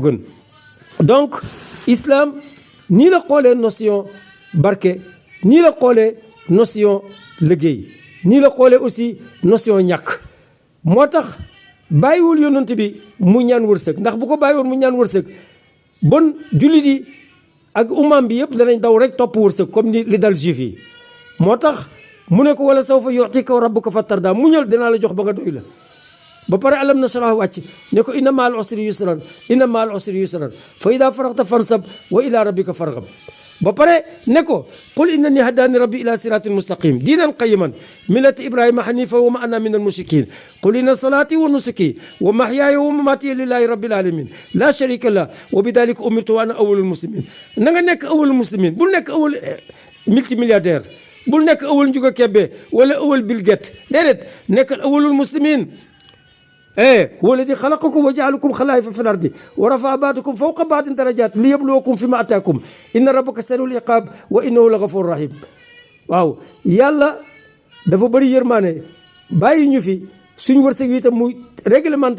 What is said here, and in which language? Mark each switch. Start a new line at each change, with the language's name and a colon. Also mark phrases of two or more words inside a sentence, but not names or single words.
Wolof: gën donc islam nii la xoolee notion barke nii la xoolee notion liggéey nii la xoolee
French: aussi notion
Wolof: ñàkk moo tax bàyyiwul yonent bi mu ñaan wërsëg ndax bu ko bàyyiwoon mu ñaan wërsëg bon jullit yi ak umam bi yëpp danañ daw rek topp wërsëg comme ni li dal juif yi moo tax mu ne ko
Arabic: ولسوف يعطيك ربك فترضى
Wolof: muñal dinaa la jox ba nga doy la ba pare
Arabic: ألم نشرح
Wolof: wàcc ne ko
Arabic: إن مع العسر يسرا إن مع العسر يسرا فإذا فرغت فانصب وإلى ربك فارغب
Wolof: ba pare ne ko
Arabic: قل إنني هداني ربي إلى صراط مستقيم دينا قيما ملة إبراهيم حنيفا وما أنا من المشركين قل إن صلاتي ونسكي ومحياي ومماتي لله رب العالمين لا شريك له وبذلك أمرت وأنا أول المسلمين
Wolof: na nga nekk
Arabic: أول المسلمين
Wolof: bul nekk awwal multimilliardaire bul nekk awwal Njuga Kebe wala awwal Bill Gates déedéet nekkal
Arabic: أول المسلمين هو الذي خلقكم وجعلكم خلائف في الأرض ورفع بعضكم فوق بعض درجات ليبلوكم فيما آتاكم إن ربك سريع العقاب وإنه لغفور رحيم
Wolof: waaw yàlla dafa bëri yërmaane bàyyi ñu fi suñu wërsëg wi itam mu réglementé